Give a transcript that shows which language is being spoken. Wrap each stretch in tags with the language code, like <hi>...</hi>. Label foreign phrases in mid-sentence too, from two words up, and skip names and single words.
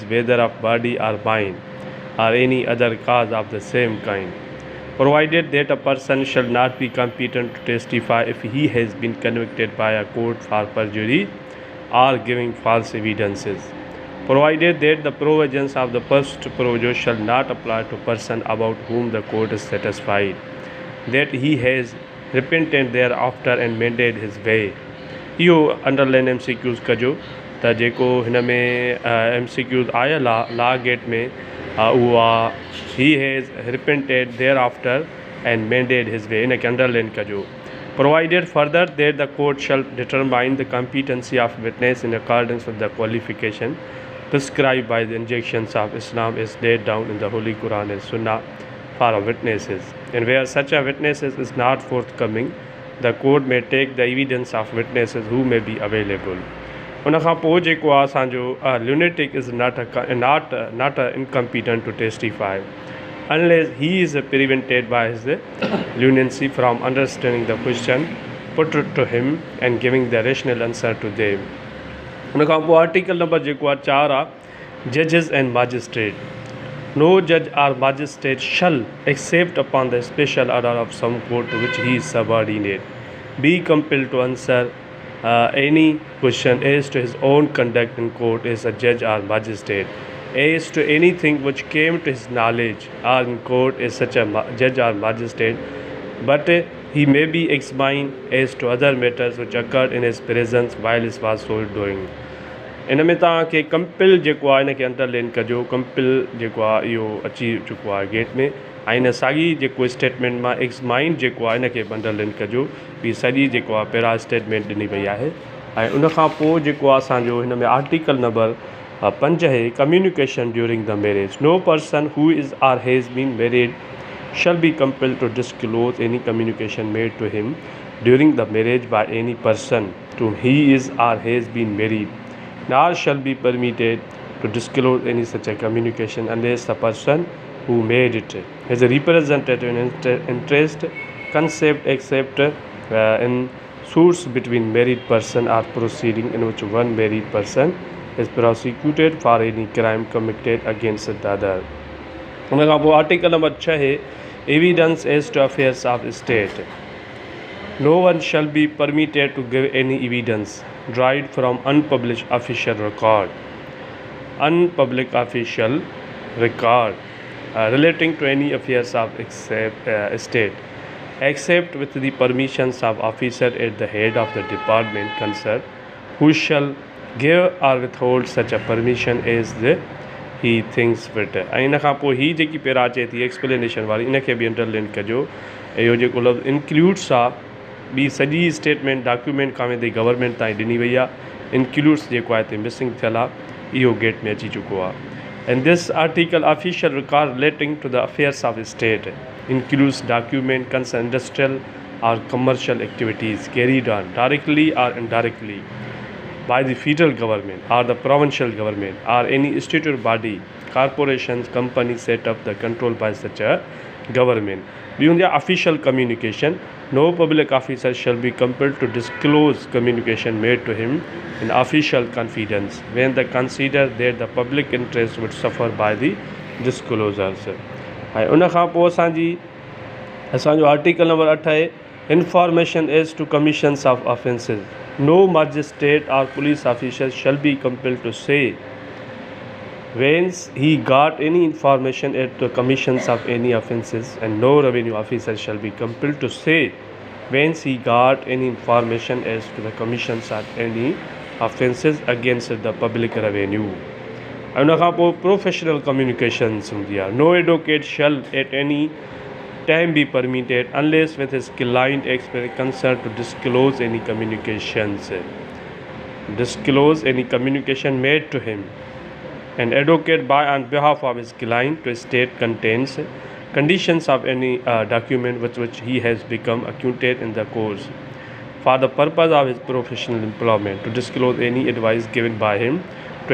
<en>whether of body or mind, or any other cause of the same kind, provided that a person shall not be competent to testify if he has been convicted by a court for perjury or giving false evidences, provided that the provisions of the first proviso shall not apply to person about whom the court is satisfied that he has repented thereafter and mended his way.</en> <sd>इहो अंडरलाइन MCQs कजो त जेको हिन में MCQs आयल आहे लॉ गेट में उहो आहे</sd> <en>he has repented thereafter and mended his way,</en> <sd>इनखे अंडरलाइन कजो.</sd> <en>Provided further that the court shall determine the competency of witness in accordance with the qualification prescribed by the injunctions of Islam is laid down in the Holy Quran and Sunnah for witnesses, and where such a witness is not forthcoming, the court may take the evidence of witnesses who may be available.</en> <sd>उन खां पोइ जेको आहे असांजो</sd> <en>lunatic is not incompetent to testify unless he is prevented by his lunacy from understanding the question put to him and giving the rational answer to them.</en> <sd>उन खां पोइ आर्टिकल नंबर जेको आहे 4 आहे,</sd> <en>judges and magistrates. no judge or magistrate shall except upon the special order of some court to which he is subordinate be compelled to answer any question as to his own conduct in court as a judge or magistrate, as to anything which came to his knowledge or in court as such a judge or magistrate, but he may be examined as to other matters which occurred in his presence while he was so doing.</en> <sd>इन में तव्हांखे कंपिल जेको आहे इनखे अंडरलाइन कजो. कंपिल जेको आहे इहो अची चुको आहे गेट में, ऐं इन साॻी जेको स्टेटमेंट मां एक्समाइंड जेको आहे इनखे अंडरलाइन कजो. ॿी सॼी जेको आहे पैरा स्टेटमेंट ॾिनी वई आहे. ऐं उन खां पोइ जेको आहे असांजो हिन में आर्टिकल नंबर 5 आहे,</sd> <en>communication during the marriage. no person who is or has been married shall be compelled to disclose any communication made to him during the marriage by any person to whom he is or has been married, nor shall be permitted to disclose any such a communication unless the person who made it has a representative interest concept except in suits between married person or proceeding in which one married person is prosecuted for any crime committed against the other.</en> <sd>उन खां पोइ आर्टिकल नंबर 6 है,</sd> <en>evidence as to affairs of state. no one shall be permitted to give any evidence derived from unpublished official record relating to any affairs of state except with the permissions of officer at the head of the department concerned, who shall give or withhold such a permission as he thinks fit.</en> <sd>ऐं इन खां पोइ हीअ जेकी पहिरां अचे थी एक्सप्लेनेशन वारी, इनखे बि अंडरलाइन कजो. इहो जेको लफ़्ज़ इंक्लूड्स आहे, ॿी सॼी स्टेटमेंट डॉक्यूमेंट खां वेंदे गवर्नमेंट ताईं ॾिनी वई आहे. इंक्लूड्स जेको आहे हिते मिसिंग थियल आहे, इहो गेट में अची चुको आहे.</sd> <en>and this article official record relating to the affairs of state includes document concern industrial or commercial activities carried on directly or indirectly by the federal government or the provincial government or any statutory body, corporations, companies set up the control by such a government. Beyond the official communication, no public officer shall be compelled to disclose communication made to him in official confidence when they consider that the public interest would suffer by the disclosures.</en> <sd>ऐं उन खां पोइ असांजो आर्टिकल नंबर 8 आहे,</sd> <en>information as to commissions of offences. no magistrate or police officer shall be compelled to say whence he got any information at the commissions of any offences, and no revenue officer shall be compelled to say whence he got any information as to the commissions of any offences against the public revenue.</en> <sd>उन खां पोइ</sd> <en>professional communications</en> <sd>हूंदी आहे.</sd> <en>no advocate shall at any time be permitted unless with his client express consent to disclose any communication made to him. An advocate by on behalf of his client to state contains conditions of any document with which he has become acquainted in the course for the purpose of his professional employment, to disclose any advice given by him to</en>